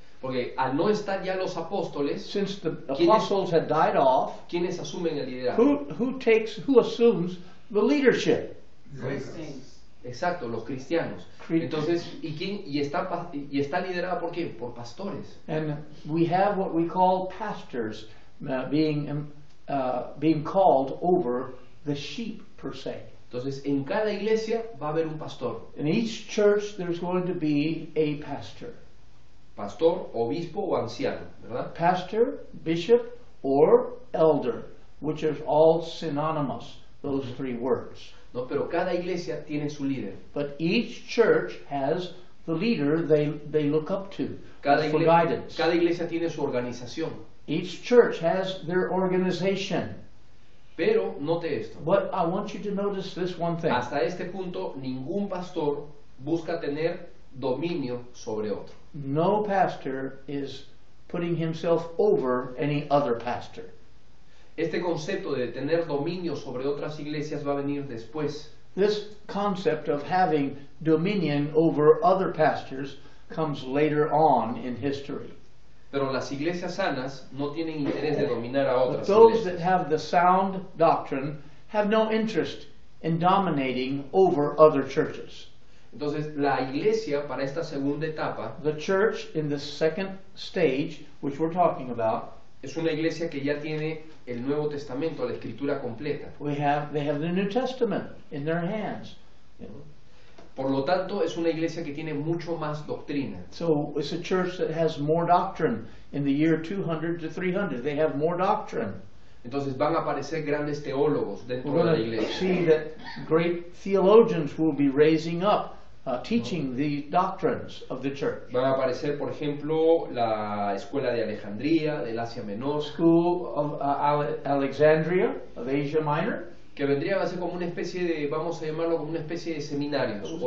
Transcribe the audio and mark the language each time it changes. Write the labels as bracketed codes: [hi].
[es] Porque al no estar ya los apóstoles, [en] Since the apostles had died off, [es] ¿quiénes asumen el liderazgo? [en] who assumes the leadership? [es] Exacto, los cristianos. Entonces, ¿y está liderada por quién? Por pastores. [en] And we have what we call pastors being called over the sheep per se. [es] Entonces, en cada iglesia va a haber un pastor. [en] In each church there's going to be a pastor. [es] Pastor, obispo o anciano, ¿verdad? [en] Pastor, bishop, or elder, which is all synonymous, those three words. [es] No, pero cada iglesia tiene su líder. [en] But each church has the leader they look up to for guidance. [es] Cada iglesia tiene su organización. [en] Each church has their organization. [es] Pero note esto. [en] But I want you to notice this one thing. [es] Hasta este punto, ningún pastor busca tener dominio sobre otro. [en] No pastor is putting himself over any other pastor. [es] Este concepto de tener dominio sobre otras iglesias va a venir después. [en] This concept of having dominion over other pastors comes later on in history. [es] Pero las iglesias sanas no tienen interés de dominar a [en] But [es] otras [en] those that [es] iglesias. [en] have the sound doctrine have no interest in dominating over other churches. [es] Entonces, la iglesia para esta segunda etapa [en] The church in the second stage, which we're talking about, [es] es una iglesia que ya tiene el Nuevo Testamento, la escritura completa. [en] they have the New Testament in their hands. [es] Por lo tanto, es una iglesia que tiene mucho más doctrina. [en] So it's a church that has more doctrine. In the year 200 to 300, they have more doctrine. [es] Entonces van a aparecer grandes teólogos dentro [en] We're [es] de la [en] going to [es] iglesia. [en] see that great theologians will be raising up, teaching the doctrines of the church. [es] Van a aparecer, por ejemplo, la escuela de Alejandría, del Asia Menor, [en] School of Alexandria of Asia Minor. [es] que vendría a ser como una especie de, vamos a llamarlo como una especie de seminarios o